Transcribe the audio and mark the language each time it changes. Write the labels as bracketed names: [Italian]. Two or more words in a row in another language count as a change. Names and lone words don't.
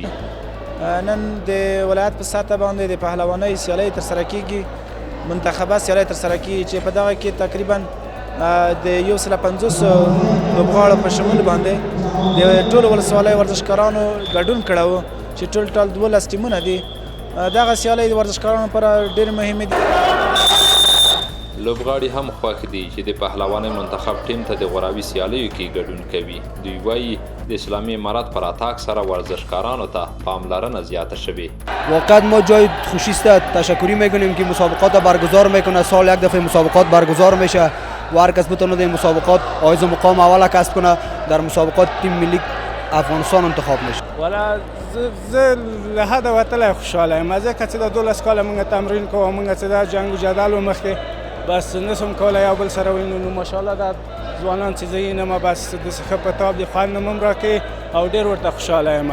[Pashto] نن د ولایت په سطح باندې د پهلوانۍ سیالۍ ترسره کیږي، منتخبه سیالۍ ترسره کیږي چې په دغه کې تقریبا د 150 لوبغاړو په شمول باندې د ټولو ولسوالیو ورزشکارانو ګډون کړی و چې ټول 12 ټیمونه دي. دغه سیالۍ د ورزشکارانو لپاره ډېرې مهمې دي. لوبغاړي هم خوښ دي چې د پهلوانۍ منتخب ټیم ته د غوراوي سیالیو کې ګډون کوي. دوی وایي د اسلامی امارات پر اتاک سره ورزشکارانو ته پاملرنه زیاته شوی. [Persian] واقعا ما جای خوشی است، تشکری میکنیم که مسابقات برگزار میکنه. سال یک دفعه مسابقات برگزار میشه و هر کس بتونه در مسابقات آیز مقام اول کسب کنه. در مسابقات تیم ملی افغانستان انتخاب میشه. [Pashto] والا زه له حده وتلی خوشحاله یم، ځکه چې د 12 کاله موږ تمرین کوو، موږ چې دا جنګ و جدل و مخکې بس نسم کولی یو بل سره وینو. نو ماشاءالله دا ځوانان چې زه ینم بس داسې ښه په تاب دي، خوند هم راکوي او ډېر ورته خوشحاله یم.